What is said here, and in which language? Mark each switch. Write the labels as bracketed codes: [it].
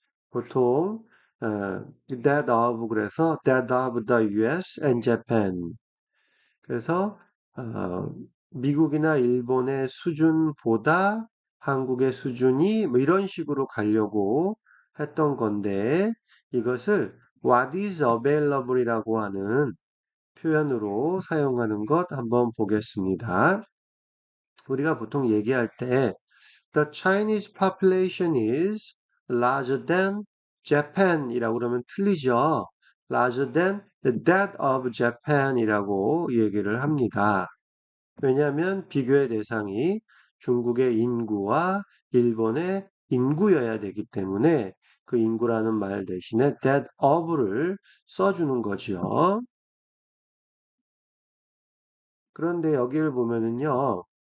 [ko] 보통 that of 그래서 [en] that of the US and Japan [ko] 그래서 미국이나 일본의 수준보다 한국의 수준이 뭐 이런 식으로 가려고 했던 건데 이것을 [en] what is available [ko] 이라고 하는 표현으로 사용하는 것 한번 보겠습니다. 우리가 보통 얘기할 때 [en] The Chinese population is larger than Japan [ko] 이라고 그러면 틀리죠. [en] Larger than that of Japan이라고 [ko] 얘기를 합니다. 왜냐하면 비교의 대상이 중국의 인구와 일본의 인구여야 되기 때문에 그 인구라는 말 대신에 that of를 써주는 거죠. 그런데 여기를 보면은요.